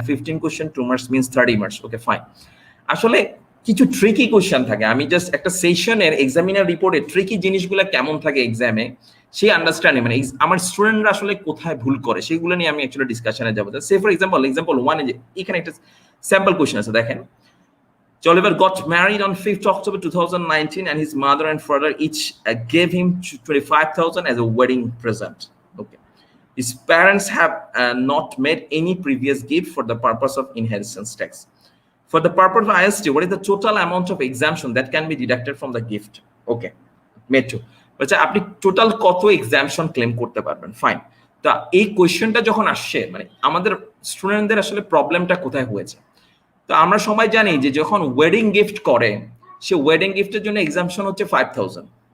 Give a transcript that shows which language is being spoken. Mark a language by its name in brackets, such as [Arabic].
[Bangla] 15 question 2 marks means 30 marks. ওকে, fine. আসলে কিছু tricky question থাকে, আমি জাস্ট একটা সেশনের এক্সামিনার রিপোর্টে ট্রিকি জিনিসগুলো কেমন থাকে এক্সামে, সেই আন্ডারস্ট্যান্ডিং মানে আমার স্টুডেন্টরা আসলে কোথায় ভুল করে সেগুলো নিয়ে আমি অ্যাকচুয়ালি ডিসকাশনে যাবো। সে ফর এক্সাম্পল 1 এ যে এখানে একটা স্যাম্পল কোশ্চেন আছে, দেখেন [English] Oliver got married on 5th October 2019, and his mother and father each gave him 25,000 as a wedding present. Okay. His parents have not made any previous gift for the purpose of inheritance tax. For the purpose of IST, what is the total amount of exemption that can be deducted from the gift? Okay, made to. [Bangla] আচ্ছা, আপনি total কত exemption claim করতে পারবেন? Fine. তা এই কোয়েশ্চেনটা যখন আসছে, মানে আমাদের স্টুডেন্টদের আসলে প্রবলেমটা কোথায় হয়েছে? তো আমরা সবাই জানি যে যখন ওয়েডিং গিফট করে, সে ওয়েডিং গিফটের জন্য এক্সামশন হচ্ছে 5,000।